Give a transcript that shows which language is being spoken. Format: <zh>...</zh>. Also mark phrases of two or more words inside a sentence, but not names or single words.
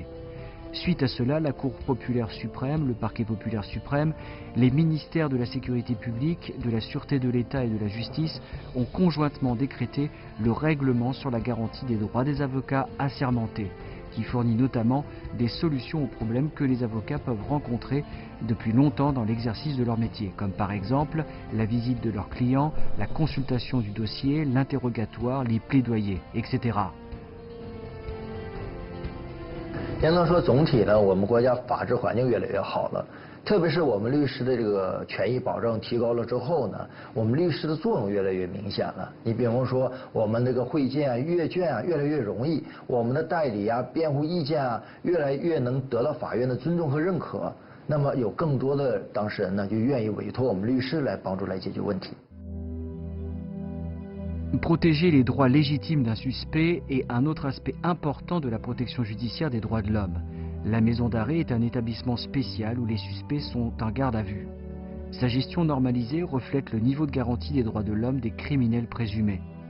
<fr>Suite à cela, la Cour populaire suprême, le Parquet populaire suprême, les ministères de la sécurité publique, de la sûreté de l'État et de la justice ont conjointement décrété le règlement sur la garantie des droits des avocats assermentés, qui fournit notamment des solutions aux problèmes que les avocats peuvent rencontrer depuis longtemps dans l'exercice de leur métier, comme par exemple la visite de leurs clients, la consultation du dossier, l'interrogatoire, les plaidoyers, etc.</fr> <zh>应当说，总体呢，我们国家法治环境越来越好了，特别是我们律师的这个权益保障提高了之后呢，我们律师的作用越来越明显了。你比方说，我们这个会见啊、阅卷啊越来越容易，我们的代理啊、辩护意见啊越来越能得到法院的尊重和认可。那么有更多的当事人呢，就愿意委托我们律师来帮助来解决问题。</zh> <fr>Protéger les droits légitimes d'un suspect est un autre aspect important de la protection judiciaire des droits de l'homme. La maison d'arrêt est un établissement spécial où les suspects sont en garde à vue. Sa gestion normalisée reflète le niveau de garantie des droits de l'homme des criminels présumés.</fr>